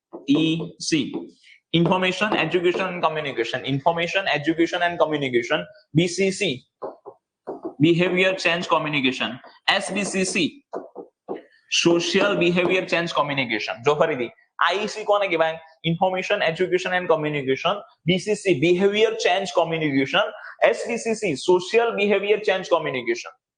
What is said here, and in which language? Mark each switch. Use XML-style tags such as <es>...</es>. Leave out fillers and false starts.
<en>IEC, information education and communication, information education and communication. BCC, behavior change communication. SBCC, social behavior change communication.</en> <gu>જો ફરીથી IEC કોને કહેવાય?</gu> <en>Information education and communication. BCC, behavior change communication. SBCC, social behavior change communication.</en>